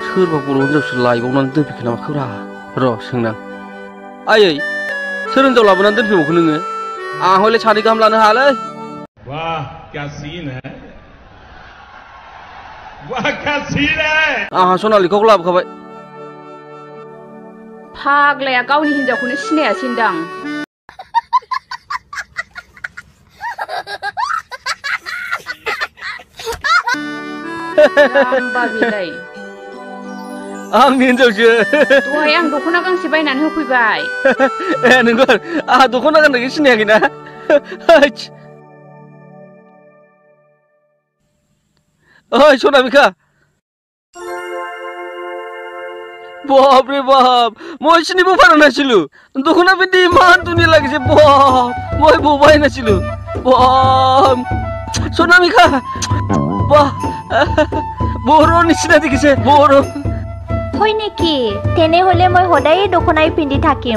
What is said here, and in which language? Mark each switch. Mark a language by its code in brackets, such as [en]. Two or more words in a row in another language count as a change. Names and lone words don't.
[brx] सोरबा बर' हिनजावसो लायबावनानै दोनफैखो नामा खोब्रा र' सोंनां आयै सोर हिनजाव लाबोनानै दोनफैबावखो नोङो आं हयले सानै गाहाम लानो हायालै [hi] वाह क्या सीन है वाह क्या सीन है [brx] आहा सनालिखौबो लाबोखाबाय फाग्लाया गावनि हिनजावखौनो सिनायासैनदां जाम्बा बिलाय आंनि हिनजावसो दहाय आं दख'ना गांसे बायनानै होफैबाय ए नोंगौ आहा दख'ना गाननायखौ सिनायाखैना ओइ सनामिका [as] बाप रे बाप মই চিনিব পৰা নাছিলো দখনা পিন্ধি ইমান ধুনীয়া লাগিছে বাপ মই ভবাই নাছিলো বাপ সোনামিকা বাহ বড় নিচিনা দেখিছে বড় হয় নেকি তেনেহলে মই সদায় দখনাই পিন্ধি থাকিম